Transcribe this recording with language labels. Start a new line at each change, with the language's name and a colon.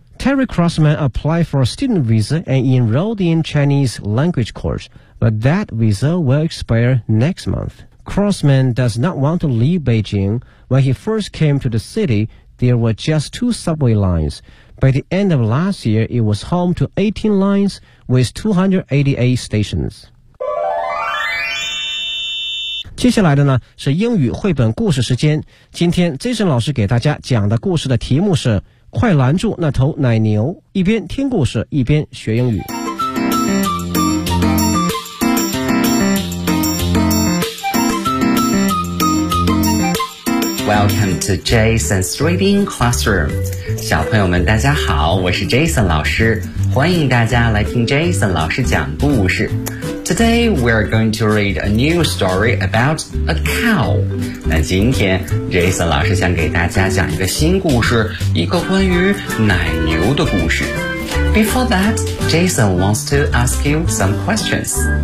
English: Terry Crossman applied for a student visa and enrolled in Chinese language course, but that visa will expire next month. Crossman does not want to leave Beijing. When he first came to the city, there were just two subway lines,By the end of last year, it was home to 18 lines with 288 stations.
Chinese: 接下来的呢是英语绘本故事时间。今天 Jason 老师给大家讲的故事的题目是《快拦住那头奶牛》，一边听故事一边学英语。
English: Welcome to Jason's Reading Classroom.
Chinese: 小朋友们大家好，我是 Jason 老师，欢迎大家来听 Jason 老师讲故事。
English: Today we are going to read a new story about a cow.
Chinese: 那今天 Jason 老师想给大家讲一个新故事，一个关于奶牛的故事。
English: Before that, Jason wants to ask you some questions.